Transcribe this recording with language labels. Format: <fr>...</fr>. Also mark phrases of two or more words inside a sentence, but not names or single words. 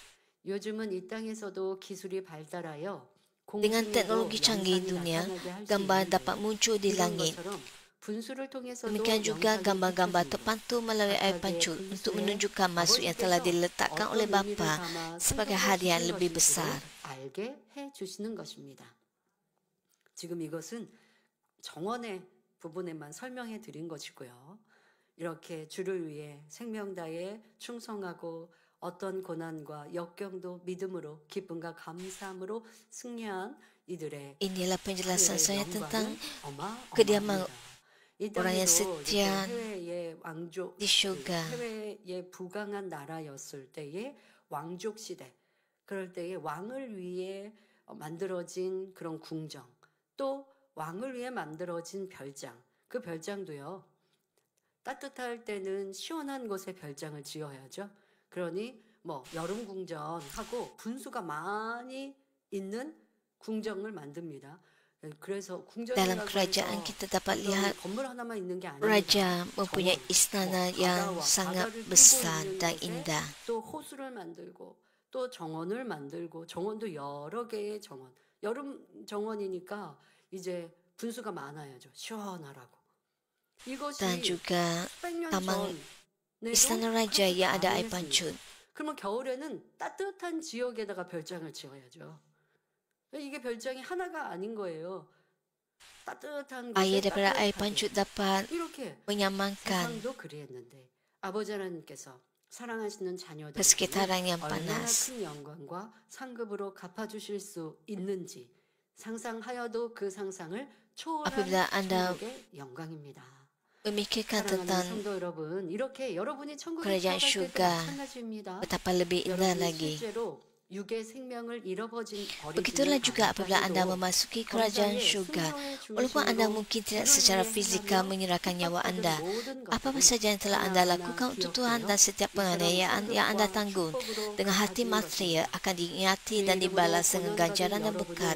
<ms>Dengan teknologi canggih dunia, gambar dapat muncul di langit. Demikian juga gambar-gambar terpantul melalui air pancut untuk menunjukkan maksud yang telah diletakkan oleh Bapa sebagai hadiah yang lebih besar.</ms> <ko>지금 이것은 정원의 부분에만 설명해 드린 것이고요. 이렇게 주를 위해 생명 다해 충성하고 어떤 고난과 역경도 믿음으로 기쁨과 감사함으로 승리한 이들의</ko> <ms>Inilah penjelasan saya tentang kediaman orang yang setia di syurga.</ms> <ko>해외의 부강한 나라였을 때의 왕족 시대, 그럴 때의 왕을 위해 만들어진 그런 궁정, 또 왕을 위해 만들어진 별장, 그 별장도요, 따뜻할 때는 시원한 곳에 별장을 지어야죠. 그러니 뭐 여름 궁전하고 분수가 많이 있는 궁정을 만듭니다. 그래서</ko> <ms>Dalam kerajaan kita dapat lihat</ms> <ko>건물 하나만 있는 게 아니라</ko> <ms>raja mempunyai istana yang sangat besar dan indah.</ms> <ko>또 호수를 만들고 또 정원을 만들고 정원도 여러 개의 정원. 여름 정원이니까 이제 분수가 많아야죠. 시원하라고. 이것이</ko> <ms>Dan juga</ms> <ko>수백년</ko> <ms>taman</ms> <ko>전에도</ko> <ms>istana raja yang ada air pancut.</ms> <ko>그러면 겨울에는 따뜻한 지역에다가 별장을 지어야죠. 이게 별장이 하나가 아닌 거예요. 따뜻한 곳에</ko> <ms>Air daripada air</ms> <ko>따뜻하게.</ko> <ms>pancut dapat</ms> <ko>이렇게</ko> <ms>menyamankan</ms> <ko>세상도 그리했는데 아버지 하나님께서 사랑하시는 자녀들</ko> <ms>persekitaran yang</ms> <ko>얼마나</ko> <ms>panas.</ms> <ko>큰 영광과 상급으로 갚아주실 수 있는지 상상하여도 그 상상을 초월한</ko> <ms>Apabila anda</ms> <ko>천국의 영광입니다.</ko> <ms>memikirkan</ms> <ko>사랑하는</ko> <ms>tentang</ms> <ko>성도 여러분, 이렇게 여러분이 천국에</ko> <ms>kerajaan</ms> <ko>들어갈 때도</ko> <ms>syurga,</ms> <ko>마찬가지입니다.</ko> <ms>betapa lebih indah</ms> <ko>여러분이</ko> <ms>lagi.</ms> <ko>실제로 육의 생명을 잃어버진</ko> <ms>Begitulah juga apabila anda memasuki kerajaan syurga, walaupun anda mungkin tidak secara fizikal menyerahkan nyawa anda, apa saja yang telah anda lakukan untuk Tuhan dan setiap penganiayaan yang anda tanggung, dengan hati matria akan diingati dan dibalas dengan ganjaran dan berkat.</ms>